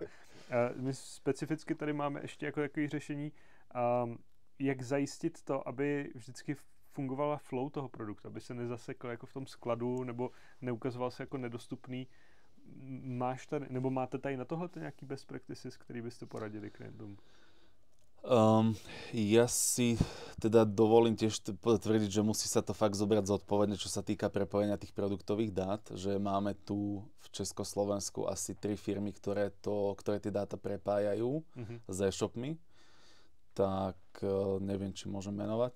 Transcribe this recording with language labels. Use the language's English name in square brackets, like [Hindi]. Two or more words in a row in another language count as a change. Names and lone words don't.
[Czech] My specificky tady máme ještě jako takové řešení, jak zajistit to, aby vždycky fungovala flow toho produktu, aby se nezasekl jako v tom skladu nebo neukazoval se jako nedostupný. Máš tady, nebo máte tady na tohle nějaký [English] best practices, [Czech] který byste poradili klientům? [Slovak] Ja si teda dovolím tiež tvrdiť, že musí sa to fakt zobrať zodpovedne, čo sa týka prepojenia tých produktových dát, že máme tu v Československu asi 3 firmy, ktoré tie dáta prepájajú s e-shopmi, tak neviem, či môžem menovať.